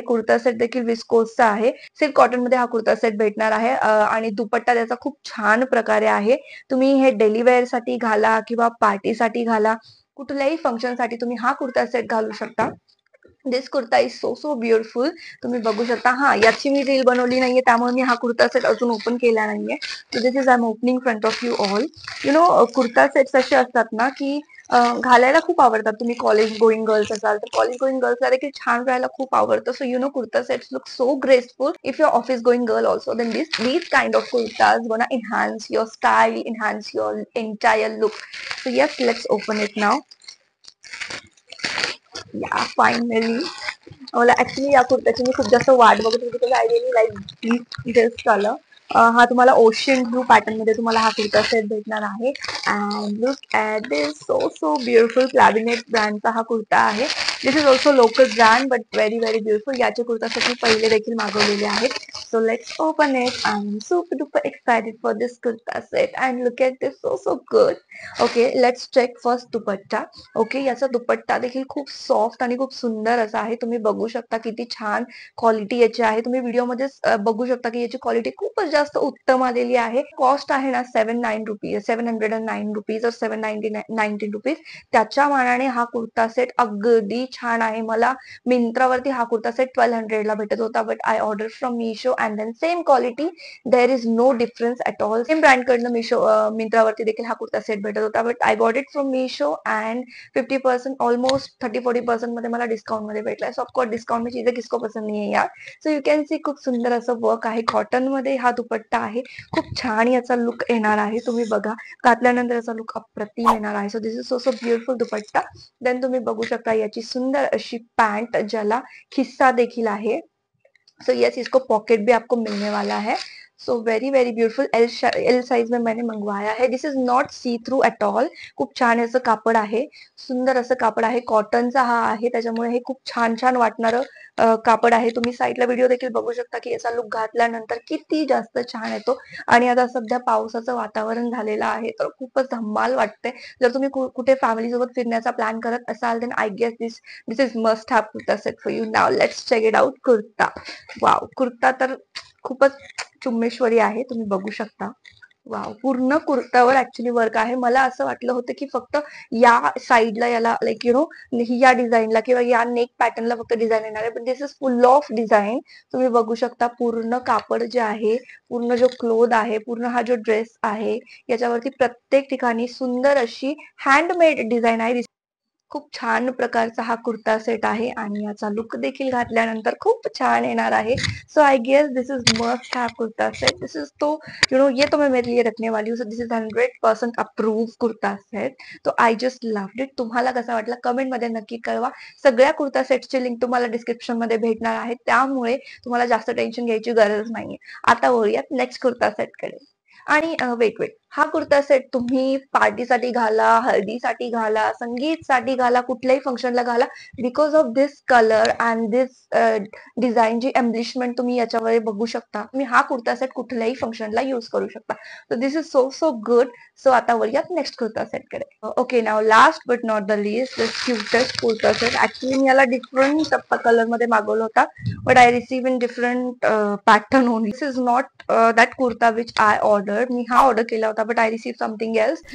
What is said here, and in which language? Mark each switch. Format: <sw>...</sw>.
<mr>Kurta set देखील विस्कोसचा आहे. Silk cotton मध्ये हा कुर्ता सेट भेटणार आहे आणि दुपट्टा त्याचा खूप छान प्रकारे आहे. तुम्ही हे डेली वेअर साठी घाला किंवा पार्टीसाठी घाला, कुठल्याही फंक्शन साठी तुम्ही हा कुर्ता सेट घालू शकता.</mr> <en>This kurta is so so beautiful.</en> <mr>तुम्ही बघू शकता. हा, याची मी रील बनवली नाहीये, त्यामुळे मी हा कुर्ता सेट अजून ओपन केला नाहीये.</mr> <en>So this is I am opening front of you all.</en> <mr>Kurta sets असे असतात ना की घालायला खूप आवडतात. तुम्ही कॉलेज गोईंग गर्ल्स असाल तर कॉलेज गोईंग गर्ल्सला देखील छान राहायला खूप आवडतं.</mr> <en>So kurta sets look so graceful. If your office going girl also, then these kind of kurtas gonna enhance your style, enhance your entire look. So yes, let's open it now. Yeah, finally.</en> <mr>मला actually या कुर्त्याची मी खूप जास्त वाट बघत होती,</mr> <en>Because I really like this colour.</en> <mr>हा तुम्हाला ocean blue pattern मध्ये तुम्हाला हा कुर्ता सेट भेटणार आहे.</mr> <en>And look at this, so so beautiful.</en> <mr>क्लॅबिनेट ब्रँडचा हा कुर्ता आहे.</mr> <en>This is also local brand, but very very beautiful.</en> <mr>याचे कुर्ता सेट मी पहिले देखील मागवलेले आहेत.</mr> <en>So let's open it. I am super duper excited for this kurta set and look at this, so so good. Okay, let's check first dupatta.</en> <mr>Okay, याचा दुपट्टा देखील खूप soft आणि खूप सुंदर असा आहे. तुम्ही बघू शकता किती छान क्वालिटी याची आहे. तुम्ही व्हिडिओमध्ये बघू शकता की याची क्वालिटी खूपच जास्त उत्तम आलेली आहे. कॉस्ट आहे ना 709 रुपीज और 719 रुपीज. त्याच्या मानाने हा कुर्ता सेट अगदी छान आहे. मला मिंत्रावरती हा कुर्ता सेट 1200 ला भेटत होता,</mr> <en>But I order from Meesho and then same quality, there is no difference at all.</en> <mr>Same brand कडनं मिंत्रावरती देखील हा कुर्ता सेट भेटत होता,</mr> <en>but I got it from Meesho</en> <mr>and 50% almost 30-40% मध्ये मला डिस्काउंट मध्ये भेटलाय.</mr> <hi>सो ऑफकोर्स डिस्काउंट में चीजें किसको पसंद नहीं है यार.</hi> <en>so you can see</en> <mr>खूप सुंदर असं वर्क आहे. कॉटन मध्ये हा दुपट्टा आहे. खूप छान याचा लुक येणार आहे. तुम्ही बघा, घातल्यानंतर याचा लुक अप्रतिम येणार आहे.</mr> <en>So this is so so beautiful dupatta.</en> <mr>Then तुम्ही बघू शकता याची सुंदर अशी पॅन्ट, ज्याला खिस्सा देखील आहे.</mr> <hi>सो यस, इसको पॉकेट भी आपको मिलने वाला है.</hi> <en>So very very beautiful.</en> <hi>L size में मैंने मंगवाया है.</hi> <en>This is not see through at all.</en> <mr>खूप छान असं कापड आहे, सुंदर असं कापड आहे. कॉटनचा हा आहे, त्याच्यामुळे हे खूप छान छान वाटणारं कापड आहे. तुम्ही साईडला व्हिडिओ देखील बघू शकता की याचा लुक घातल्यानंतर किती जास्त छान येतो. आणि आता सध्या पावसाचं वातावरण झालेलं आहे, तर खूपच धम्माल वाटते. जर तुम्ही कुठे फॅमिली सोबत फिरण्याचा प्लॅन करत असाल,</mr> <en>Then I guess this is must have kurta set for you.</en> <mr>Now</mr> <en>Let's check it out.</en> <mr>Kurta, wow, kurta तर खूपच चुम्मेश्वरी आहे. तुम्ही बघू शकता. वाव! पूर्ण कुर्त्यावर ऍक्च्युली वर्क आहे. मला असं वाटलं होतं की फक्त या साइडला याला लाइक या डिझाईनला किंवा या नेक पॅटर्नला फक्त डिझाईन येणार आहे. पण</mr> <en>This is full of design.</en> <mr>तुम्ही बघू शकता पूर्ण कापड जे आहे, पूर्ण जो क्लोथ आहे, पूर्ण हा जो ड्रेस आहे, याच्यावरती प्रत्येक ठिकाणी सुंदर अशी हँडमेड डिझाईन आहे. खूप छान प्रकारचा हा कुर्ता सेट आहे आणि याचा लुक देखील घातल्यानंतर खूप छान येणार आहे.</mr> <en>So I guess this is must have kurta set. This is तो</en> <hi>ये तो मैं मेरे लिए रखने वाली हूँ.</hi> <en>So this is 100% approve kurta set. तो I just loved it.</en> <mr>तुम्हाला कसा वाटला कमेंट मध्ये नक्की कळवा. सगळ्या कुर्ता सेटची लिंक तुम्हाला डिस्क्रिप्शन मध्ये भेटणार आहे, त्यामुळे तुम्हाला जास्त टेन्शन घ्यायची गरज नाहीये. आता वळूयात नेक्स्ट कुर्ता सेट कडे. आणि वेट वेट हा कुर्ता सेट तुम्ही पार्टीसाठी घाला, हळदीसाठी घाला, संगीतसाठी घाला, कुठल्याही फंक्शनला घाला.</mr> <en>because of this colour and this design जी embellishment</en> <mr>तुम्ही याच्यावर बघू शकता. तुम्ही हा कुर्ता सेट कुठल्याही फंक्शनला युज करू शकता.</mr> <en>So this is so so good. So</en> <mr>आता वळूयात नेक्स्ट कुर्ता सेट कडे.</mr> <en>Okay, now last but not the least, this cutest kurta set.</en> <mr>Actually मी याला डिफरंट कलर मध्ये मागवला होता,</mr> <en>But I receive in different pattern only. This is not that kurta which I ordered.</en> <mr>मी हा order केला होता,</mr> <en>but I received something else.</en>